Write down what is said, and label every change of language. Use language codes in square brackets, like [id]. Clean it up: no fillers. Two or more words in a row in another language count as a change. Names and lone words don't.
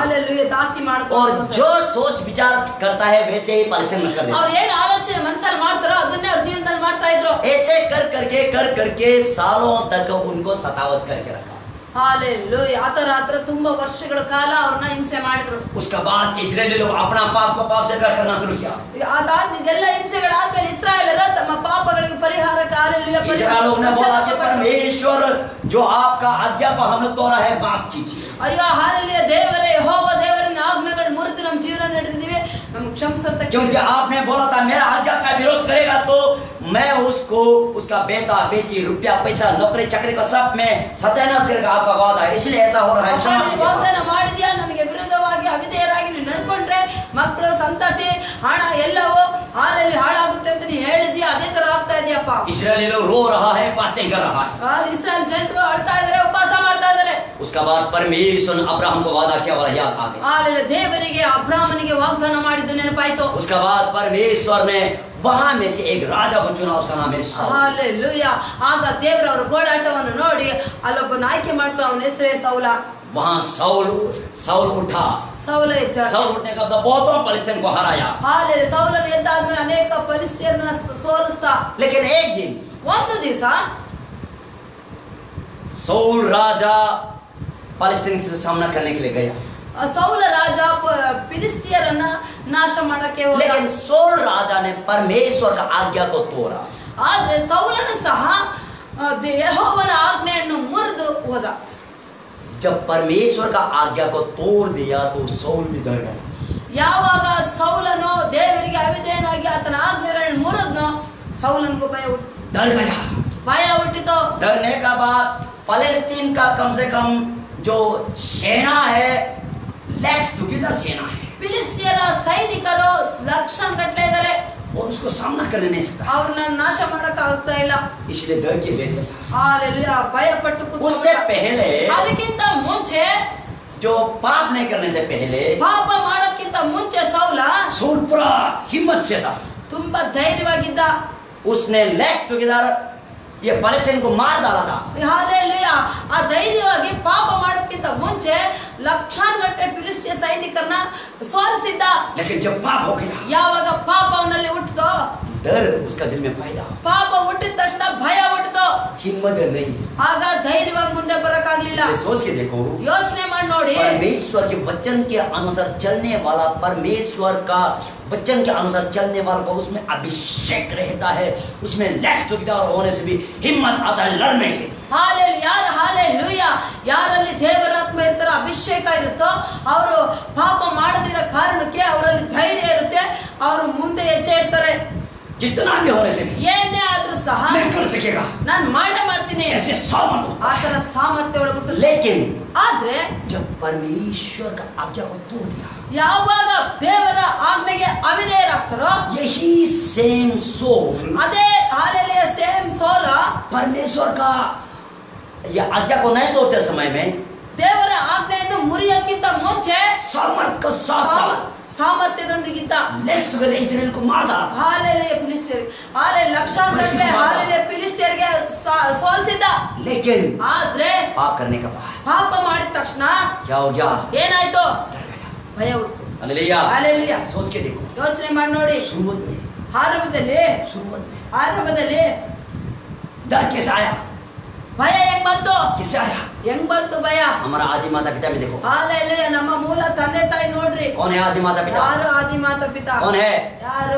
[kn] ಹಾಲೆಲ್ಲೂಯಾ ದಾಸಿ [hi] और [kn] ಮಾಡ್ಕೊಂಡು [hi] जो सोच विचार करता है वैसे ही परिश्रम कर देता [kn] ಅವ್ರು [hi] है। [kn] ಏನ್ ಆಲೋಚನೆ ಮನಸ್ಸಲ್ಲಿ ಮಾಡ್ತಾರೋ ಅದನ್ನೇ ಅವ್ರ ಜೀವನದಲ್ಲಿ ಮಾಡ್ತಾ ಇದ್ರು। [hi] ऐसे कर करके सालों तक उनको सतावत करके रखा। [kn] ಹಾಲೆಲೂಯಾ. ಆ ತರ ತುಂಬಾ ವರ್ಷಗಳ ಕಾಲ ಅವ್ರನ್ನ ಹಿಂಸೆ ಮಾಡಿದ್ರು. [hi] उसके बाद इजरायली लोग अपना पाप को पाप से क्या करना शुरू किया. [kn] ಅದಾದ್ಮೇಲೆ ಹಿಂಸೆಗಳಾದ್ಮೇಲೆ ಇಸ್ರಾಯೇಲರು ತಮ್ಮ ಪಾಪಗಳಿಗೆ ಪರಿಹಾರಕ್ಕೆ ಹಾಲೆಲೂಯಾ [hi] इजरायल लोग ने बोला कि परमेश्वर जो आपका आज्ञा को हम लोग तोड़ा है माफ कीजिए. [kn] ಅಯ್ಯೋ ಹಾಲೆಲೂಯಾ, ದೇವರೇ ಯೆಹೋವ ದೇವರನ್ನ ಆಜ್ಞೆಗಳು ಮುರಿದು ನಮ್ಮ ಜೀವನ ನಡೆದಿದ್ದೀವಿ, ನಮ್ಗೆ ಕ್ಷಮಿಸಂತ. [hi] क्योंकि आपने बोला था मेरा आज्ञा का विरोध करेगा तो मैं उसको उसका बेटा बेटी रुपया पैसा नौकरी चाकरी का सब में सत्यानाश करेगा. आपका वादा है, इसलिए ऐसा हो रहा है. [kn] ವಾಗ್ದಾನ ಮಾಡಿದ್ಯಾ, ನನಗೆ ವಿರುದ್ಧವಾಗಿ ಅವಿಧೇಯರಾಗಿ ನೀವು ನಡ್ಕೊಂಡ್ರೆ ಮಕ್ಕಳು ಸಂತತಿ ಹಣ ಎಲ್ಲವೂ ಹಾಲಲ್ಲಿ ಹಾಳಾಗುತ್ತೆ ಅಂತ ನೀನು ಹೇಳಿದ್ಯಾ, ಅದೇ ತರ ಆಗ್ತಾ ಇದೆಯಪ್ಪ. [hi] इजरायली लोग रो रहा है, फास्टिंग कर रहा है. [kn] ಇಸ್ರಾಯೇಲ್ ಜನರು ಅಳ್ತಾ ಇದಾರೆ, ಉಪವಾಸ ಮಾಡ್ತಾ ಇದಾರೆ. [hi] उसके बाद परमेश्वर ने अब्राहम को वादा किया वाला याद आ गया. [kn] ಹಾಲೆಲೂಯಾ, ದೇವರಿಗೆ ಅಬ್ರಾಮನಿಗೆ ವಾಗ್ದಾನ ಮಾಡಿದ್ದು ನೆನಪಾಯ್ತು. [hi] उसके बाद परमेश्वर ने वहां में से एक राजा को चुना, उसका नाम है साउल. [kn] ಹಾಲೆಲೂಯಾ. ಆಗ ದೇವರವರ ಗೋಳಾಟವನ್ನು ನೋಡಿ ಅಲ್ಲೊಬ್ಬನ ಆಯ್ಕೆ ಮಾಡ್ಕೊಂಡು ಅವನ ಹೆಸರೇ ಸೌಲ. [hi] वहां साउल उठा. [kn] ಸೌಲ ಇದ್ದ. [hi] साउल उठने का बाद बहुतों फलिस्तीन को हराया. [kn] ಹಾಲೆಲೂಯಾ, ಸೌಲನ ಎದ್ದಾದ್ಮೇಲೆ ಅನೇಕ ಫಲಿಸ್ತೀಯರನ್ನ ಸೋಲಿಸ್ತಾ. [hi] लेकिन एक दिन [kn] ಒಂದು ದಿವಸ [hi] साउल राजा फलिस्तीन से सामना करने के लिए गया. [kn] ಸೌಲ ರಾಜ ಫಿಲಿಸ್ಟಿಯರನ್ನ ನಾಶ ಮಾಡಕ್ಕೆ ಹೋದ. [hi] लेकिन साउल राजा ने परमेश्वर का आज्ञा को तोड़ा. [kn] ಆದ್ರೆ ಸೌಲನು ಸಹ ಯೆಹೋವನ ಆಜ್ಞೆಯನ್ನು ಮುರಿದು ಹೋದ. [hi] जब परमेश्वर का आज्ञा को तोड़ दिया तो साउल भी डर गया. [kn] ಯಾವಾಗ ಸೌಲನು ದೇವರಿಗೆ ಅವಿಧೇಯನಾಗಿ ಆತನ ಆಜ್ಞೆಗಳನ್ನು ಮುರಿದ್ನೋ ಸೌಲನಿಗೂ ಭಯ ಹುಟ್ಟಿತು. [hi] डर गया. [kn] ಭಯ ಹುಟ್ಟಿತು. [hi] डरने का बाद फलस्तीन का कम से कम जो सेना है लैक्स टुगेदर सेना है, [kn] ಫಿಲಿಸ್ಟಿಯರ ಸೈನಿಕರು ಲಕ್ಷಗಟ್ಟಲೆ ಇದ್ದಾರೆ. [hi] और उसको सामना करने नहीं सकता, [kn] ಅವ್ರನ್ನ ನಾಶ ಮಾಡಕ್ ಆಗ್ತಾ ಇಲ್ಲ. [hi] इसलिए डर के बैठ गया. [kn] ಹಾಲೆಲೂಯಾ, ಭಯ ಪಟ್ಟು [hi] उससे पहले [kn] ಅದಕ್ಕಿಂತ ಮುಂಚೆ [hi] जो पाप नहीं करने से पहले [kn] ಪಾಪ ಮಾಡೋದಕ್ಕಿಂತ ಮುಂಚೆ ಸೌಲ [hi] साउल पूरा हिम्मत से था. [kn] ತುಂಬಾ ಧೈರ್ಯವಾಗಿದ್ದ. [hi] उसने लैक्स टुगेदर ये फलस्तीन को मार डाला था. [kn] ಹಾಲೆಲೂಯಾ, ಆ ಧೈರ್ಯವಾಗಿ ಪಾಪ ಮಾಡೋದಕ್ಕಿಂತ ಮುಂಚೆ ಲಕ್ಷಾನುಗಟ್ಟಲೆ ಫಿಲಿಸ್ಟಿಯ ಸೈನಿಕರನ್ನ ಸೋಲಿಸಿದ್ದ. [hi] लेकिन जब पाप हो गया [kn] ಯಾವಾಗ ಪಾಪ ಅವನಲ್ಲಿ ಹುಟ್ಟಿತೋ [hi] डर उसका दिल में पैदा हो, [kn] ಪಾಪ ಹುಟ್ಟಿದ ತಕ್ಷಣ ಭಯ ಹುಟ್ಟಿತೋ. [hi] हिम्मत नहीं. [kn] ಆಗ ಧೈರ್ಯವಾಗಿ ಮುಂದೆ ಬರಕ್ಕಾಗ್ಲಿಲ್ಲ. [hi] इसे सोच के देखो, [kn] ಯೋಚನೆ ಮಾಡಿ ನೋಡಿ, [hi] परमेश्वर के वचन के अनुसार चलने वाला, परमेश्वर का वचन के अनुसार चलने वाला को उसमें अभिषेक रहता है, उसमें लैक्स टुगेदर होने से भी हिम्मत आता है लड़ने की. [kn] ಹಾಲೆಲೂಯಾ, ಯಾರಲ್ಲಿ ದೇವರಾತ್ಮ ಇರ್ತಾರೋ ಅಭಿಷೇಕ ಇರುತ್ತೋ ಅವರು ಪಾಪ ಮಾಡದಿರೋ ಕಾರಣಕ್ಕೆ ಅವರಲ್ಲಿ ಧೈರ್ಯ ಇರುತ್ತೆ, ಅವರು ಮುಂದೆ ಹೆಜ್ಜೆ ಇಡ್ತಾರೆ. [hi] जितना भी होने से भी [kn] ಏನೇ ಆದ್ರೂ ಸಹ [hi] मैं कर सकेगा, [kn] ನಾನು ಮಾಡ್ತೀನಿ, [hi] ऐसे सामर्थ होता [kn] ಆ [hi] है. [kn] ತರ ಸಾಮರ್ಥ್ಯ ಒಳಗುಟ್ಟು. [hi] लेकिन [kn] ಆದ್ರೆ [hi] जब परमेश्वर का आज्ञा को तोड़ दिया, [kn] ಯಾವಾಗ ದೇವರ ಆಜ್ಞೆಗೆ ಅವಿಧೇಯರಾಗ್ತಾರೋ [hi] यही सेम सोल [kn] ಅದೇ ಹಾಲೆಲೂಯಾ ಸೇಮ್ ಸೋಲ [hi] परमेश्वर का ये आज्ञा को नहीं तोड़ते समय में [kn] ದೇವರ ಆಜ್ಞೆಯನ್ನು ಮುರಿಯೋಕ್ಕಿಂತ ಮುಂಚೆ [hi] सामर्थ का साथ था. [kn] ಸಾಮರ್ಥ್ಯದೊಂದಿಗಿದ್ದ. [hi] नेक्स्ट टुगेदर इजराइल को मार डाला. [kn] ಹಾಲೆಲೂಯಾ, ಫಿಲಿಸ್ಟಿಯರಿಗೆ ಲಕ್ಷಾಂತರ ಹಾಲೆಲೂಯಾ ಫಿಲಿಸ್ಟಿಯರಿಗೆ ಸೋಲಿಸಿದ್ದ. [hi] लेकिन [kn] ಆದ್ರೆ [hi] पाप करने के बाद [kn] ಪಾಪ ಮಾಡಿದ ತಕ್ಷಣ [hi] क्या हो गया? [kn] ಏನಾಯ್ತು? [hi] डर गया. [kn] ಭಯ ಹುಟ್ಟಿತು. [hi] हालेलुया. [kn] ಹಾಲೆಲೂಯಾ, [hi] सोच के देखो, [kn] ಯೋಚನೆ ಮಾಡಿ ನೋಡಿ. [hi] शुरुआत में [kn] ಆರಂಭದಲ್ಲಿ [hi] डर कैसे आया? [kn] ಭಯ ಹೆಂಗ್ ಬಂತು? [hi] कैसे आया? [kn] ಹೆಂಗ್ ಬಂತು ಭಯ? [hi] हमारा आदि माता पिता में देखो, [kn] ಹಾಲೆಲೂಯಾ, ನಮ್ಮ ಮೂಲ ತಂದೆ ತಾಯಿ ನೋಡ್ರಿ. [hi] कौन है आदि माता पिता? [kn] ಯಾರು ಆದಿ ಮಾತಾ ಪಿತಾ? [hi] कौन है [kn] ಯಾರು?